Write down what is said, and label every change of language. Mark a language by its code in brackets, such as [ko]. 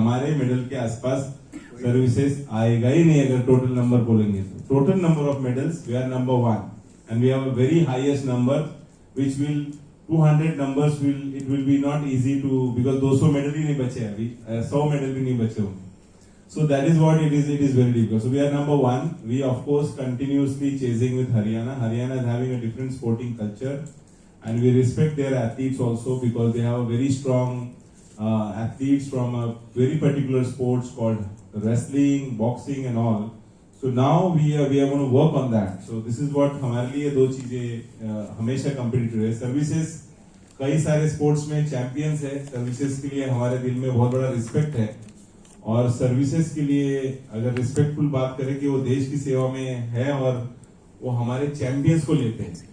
[hi] हमारे मेडल के आसपास सर्विसेज आएगा ही नहीं अगर टोटल नंबर बोलेंगे तो. [en] total number of medals we are number 1 and we have a very highest number which will 200 numbers it will be not easy to, because [hi] 200 medal ही नहीं बचे अभी, 100 मेडल भी नहीं बचे होंगे. [en] So that is what it is very difficult. So we are number 1. We of course continuously chasing with Haryana. Haryana is having a different sporting culture, and we respect their athletes also because they have a very strong athletes from a very particular sports called wrestling, boxing and all. So now we are going to work on that. So this is what [hi] हमारे लिए दो चीजें हमेशा competitive है. Services कई सारे sports में champions है. सर्विसेज के लिए हमारे दिल में बहुत बड़ा रिस्पेक्ट है, और सर्विसेज के लिए अगर रिस्पेक्टफुल बात करें कि वो देश की सेवा में है और वो हमारे चैंपियंस को लेते हैं.